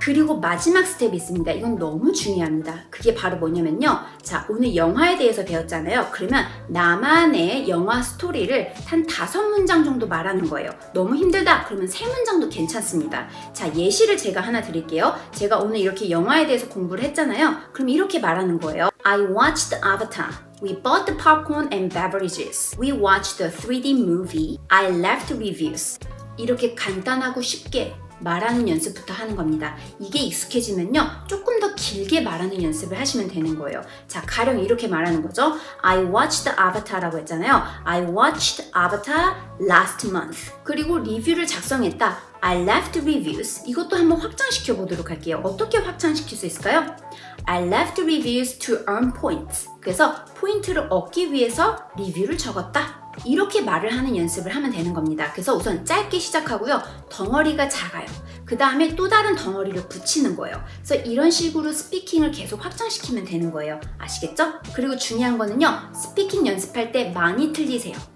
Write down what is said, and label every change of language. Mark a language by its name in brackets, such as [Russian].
[Korean] 그리고 마지막 스텝이 있습니다. 이건 너무 중요합니다. 그게 바로 뭐냐면요, 자, 오늘 영화에 대해서 배웠잖아요. 그러면 나만의 영화 스토리를 한 5문장 정도 말하는 거예요. 너무 힘들다? 그러면 3문장도 괜찮습니다. 자, 예시를 제가 하나 드릴게요. 제가 오늘 이렇게 영화에 대해서 공부를 했잖아요. 그럼 이렇게 말하는 거예요. [English] I watched Avatar. We bought the popcorn and beverages. We watched the 3D movie. I left reviews. [Korean] 이렇게 간단하고 쉽게 말하는 연습부터 하는 겁니다. 이게 익숙해지면요, 조금 더 길게 말하는 연습을 하시면 되는 거예요. 자, 가령 이렇게 말하는 거죠. [English] I watched Avatar라고 했잖아요. I watched Avatar last month. [Korean] 그리고 리뷰를 작성했다. [English] I left reviews. [Korean] 이것도 한번 확장시켜 보도록 할게요. 어떻게 확장시킬 수 있을까요? [English] I left reviews to earn points. [Korean] 그래서 포인트를 얻기 위해서 리뷰를 적었다. 이렇게 말을 하는 연습을 하면 되는 겁니다. 그래서 우선 짧게 시작하고요. 덩어리가 작아요. 그 다음에 또 다른 덩어리를 붙이는 거예요. 그래서 이런 식으로 스피킹을 계속 확장시키면 되는 거예요. 아시겠죠? 그리고 중요한 거는요. 스피킹 연습할 때 많이 틀리세요.